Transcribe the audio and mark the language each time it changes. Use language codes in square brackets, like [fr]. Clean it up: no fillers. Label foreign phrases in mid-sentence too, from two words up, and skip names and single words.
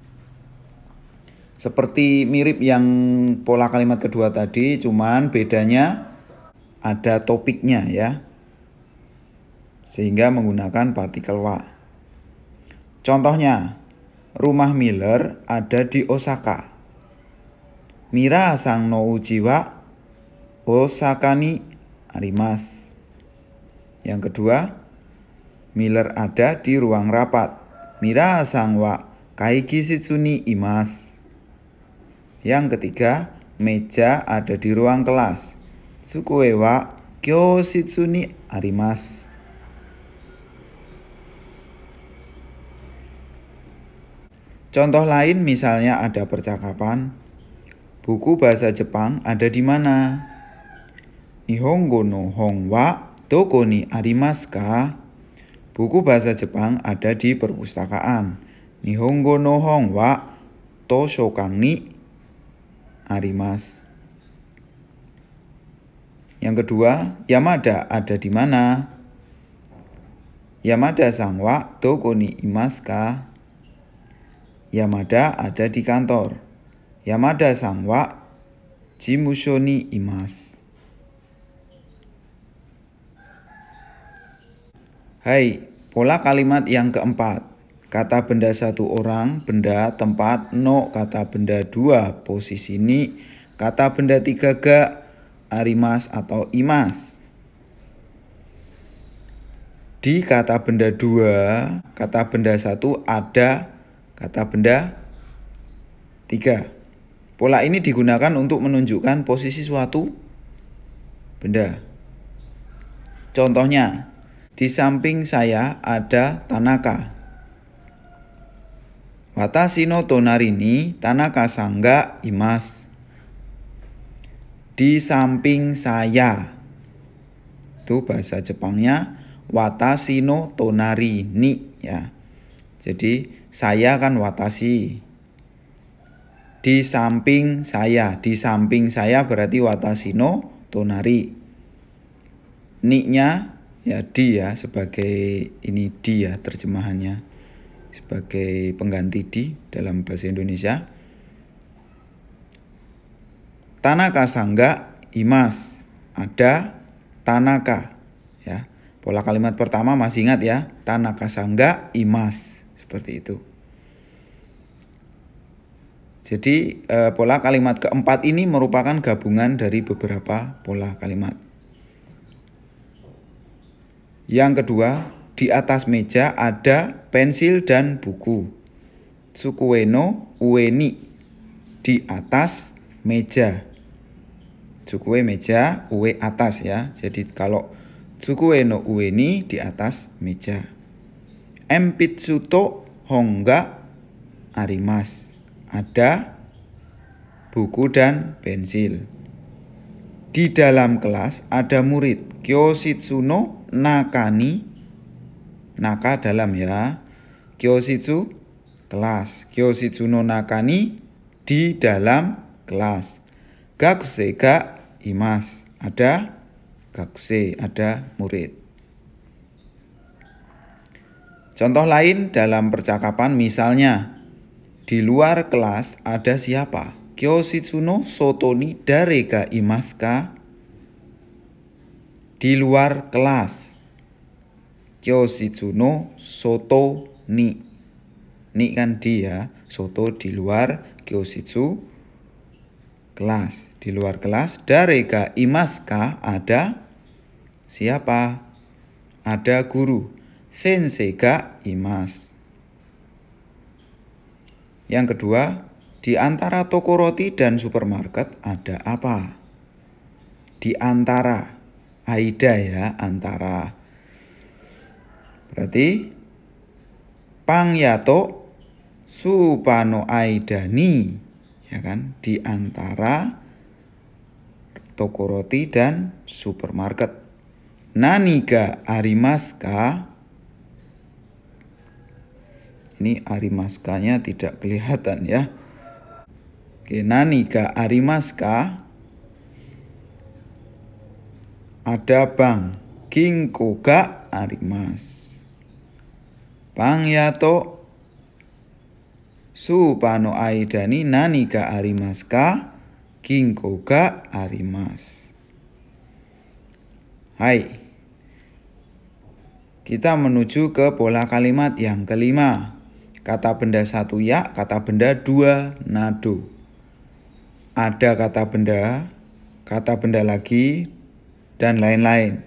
[id] Seperti mirip yang pola kalimat kedua tadi, cuman bedanya ada topiknya ya. Sehingga menggunakan partikel wa. Contohnya, rumah Miller ada di Osaka. [ja] ミラさんのうちは大阪にあります. [id] Yang kedua, Miller ada di ruang rapat. [ja] ミラさんは会議室にいます. [id] Yang ketiga, meja ada di ruang kelas. [ja] 机は教室にあります. [id] Contoh lain misalnya ada percakapan, buku bahasa Jepang ada di mana? [ja] 日本語の本はどこにありますか? [id] Buku bahasa Jepang ada di perpustakaan. [ja] 日本語の本は図書館にあります. [id] Yang kedua, Yamada ada di mana? [ja] 山田さんはどこにいますか? [id] Yamada ada di kantor. [ja] 山田さんは事務所にいます. [id] Hai, pola kalimat yang keempat. Kata benda satu orang, benda, tempat, no kata benda dua, posisi ni, kata benda tiga [ja] が、あります [id] atau imasu. Di kata benda dua, kata benda satu ada kata benda tiga. Pola ini digunakan untuk menunjukkan posisi suatu benda. Contohnya, di samping saya ada Tanaka. [ja] 私の隣に田中さんがいます. [id] Di samping saya. Itu bahasa Jepangnya [ja] 私の隣に [id] ya. Jadi saya kan watashi. Di samping saya berarti [ja] 私の隣. [id] Ni-nya ya di ya, sebagai ini di ya terjemahannya, sebagai pengganti di dalam bahasa Indonesia. [ja] 田中さんがいます, [id] ada Tanaka ya. Pola kalimat pertama masih ingat ya, [ja] 田中さんがいます, [id] seperti itu. Jadi pola kalimat keempat ini merupakan gabungan dari beberapa pola kalimat. Yang kedua, di atas meja ada pensil dan buku. [ja] 机の上に, [id] di atas meja. Tsukue meja, ue atas ya. Jadi kalau [ja] 机の上に [id] di atas meja. [ja] 鉛筆と本があります. [id] Ada buku dan pensil. Di dalam kelas ada murid. [ja] 教室の中に、中 [id] dalam ya. Kyoshitsu kelas. [ja] 教室の中に [id] di dalam kelas. [ja] 学生がいます. [id] Ada gakusei, ada murid. Contoh lain dalam percakapan misalnya, di luar kelas ada siapa? [ja] 教室の外に誰がいますか? [id] Di luar kelas. [ja] 教室の外に. [id] Ni kan di ya, soto di luar, kyoshitsu kelas. Di luar kelas, [ja] 誰がいますか? [id] Ada siapa? Ada guru. [ja] 先生がいます. [id] Yang kedua, di antara toko roti dan supermarket ada apa? Di antara, aida ya, antara. [ja] Berarti パン屋とスーパーの間に, [id] ya kan? Di antara toko roti dan supermarket. [ja] 何がありますか? [id] Ini arimasu-nya tidak kelihatan ya. Oke, [ja] 何がありますか? [id] Ada bank. [ja] 銀行があります. パン屋とスーパーの間に何がありますか? 銀行があります. [id] Hai. Kita menuju ke pola kalimat yang kelima. Kata benda satu ya, kata benda dua nado. Ada kata benda lagi, dan lain-lain.